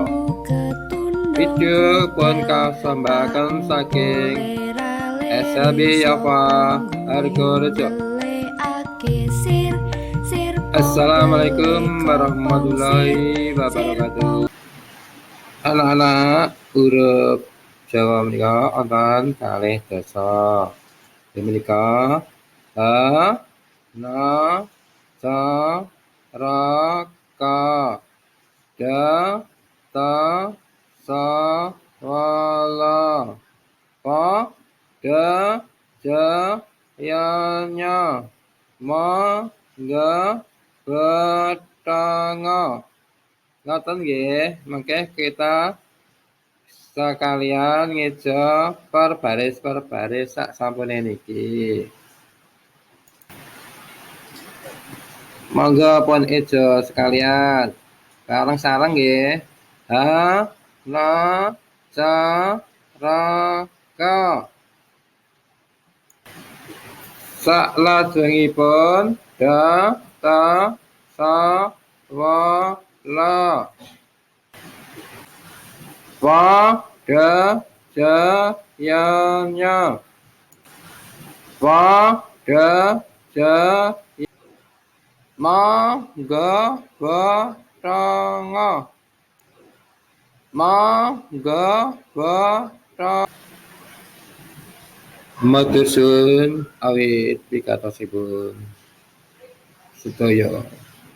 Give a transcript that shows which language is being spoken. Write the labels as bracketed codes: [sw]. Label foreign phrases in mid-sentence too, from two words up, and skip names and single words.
[jv] Video pun kasambaken saking SLB Yafa Hargorejo. [ar] السلام عليكم ورحمة الله وبركاته. [jv] Anak-anak huruf Jawa menika wonten kalih dasa. Menika ha, na, ca, ra, ka, da, ta, sa, wa, la, pa, da, ja, ya, nya, ma, ga, ba, ta, nga. Ngoten nggih, mengke kita sekalian ngeja per baris sak sampune niki. Monggo pun eja sekalian. Sareng-sareng nggih. Ha, na, ca, ra, ka. Salajengipun da, ta, sa, wa, la. Pa, da, ja, ya, nya. Pa, da, ja, ya. Ma, ga, ba, ta, nga. Ma, ga, ba, ta. Matur suwun awit pikatosipun sedaya.